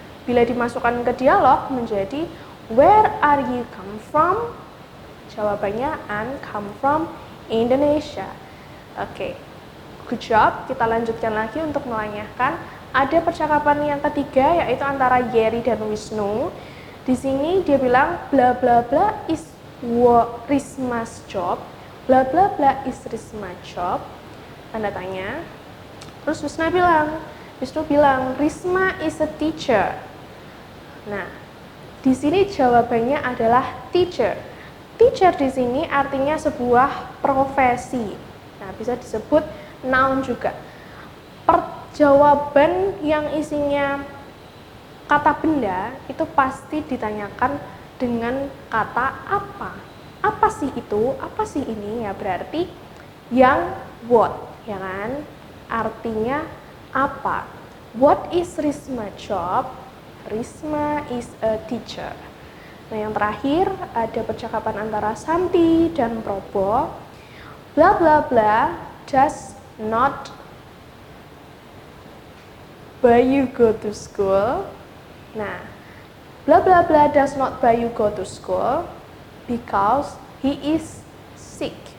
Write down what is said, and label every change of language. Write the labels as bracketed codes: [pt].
[id] Bila dimasukkan ke dialog menjadi [en] where are you come from? [id] Jawabannya [en] I'm come from Indonesia. Oke. Good job. [id] Kita lanjutkan lagi untuk menanyakan. Ada percakapan yang ketiga yaitu antara Gary dan Wisnu. Di sini dia bilang [en] bla bla bla is Risma's job. Bla bla bla is Risma's job. [id] Tanda tanya. Terus Wisnu bilang [en] Risma is a teacher. [id] Nah, di sini jawabannya adalah teacher. Teacher di sini artinya sebuah profesi. Nah, bisa disebut noun juga. Jawaban yang isinya kata benda itu pasti ditanyakan dengan kata apa. Apa sih itu? Apa sih ini? Ya berarti yang what, ya kan? Artinya apa? [en] What is Risma job? Risma is a teacher. [id] Nah, yang terakhir ada percakapan antara Santi dan Probo. [en] Bla bla bla does not Bayu go to school. Nah, bla bla bla does not Bayu go to school because he is sick.